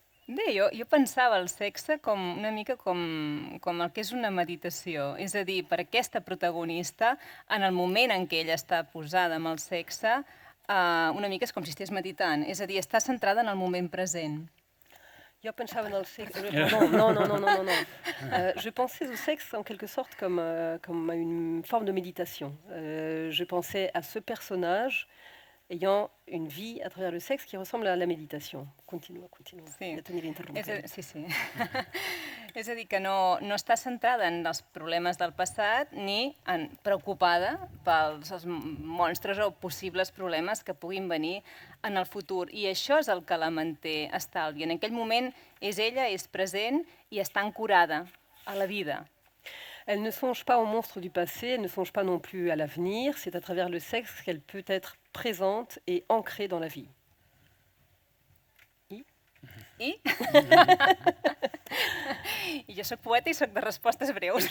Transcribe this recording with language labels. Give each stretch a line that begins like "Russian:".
Catalan: Bé, jo pensava el sexe com una mica com el que és una meditació. És a dir, per aquesta protagonista, en el moment en què ella està posada amb el sexe, una mica és com si estigués meditant. És a dir, està centrada en el moment present.
French: Je pensais dans le sexe. Non. Je pensais au sexe en quelque sorte comme à une forme de méditation. Je pensais à ce personnage ayant une vie à travers le sexe qui ressemble à la méditation.
Catalan: Continua. Sí. Ja t'aniré interrompent. Sí. És a dir, que no està centrada en els problemes del passat ni preocupada pels monstres o possibles problemes que puguin venir en el futur. I això és el que la manté estalvi. En aquell moment és ella, és present i està ancorada a la vida.
French: Elle ne songe pas aux monstres du passé, elle ne songe pas non plus à l'avenir. C'est à travers le sexe qu'elle peut être présente et ancrée dans la vie.
Catalan: I jo soc poeta i soc de respostes breus.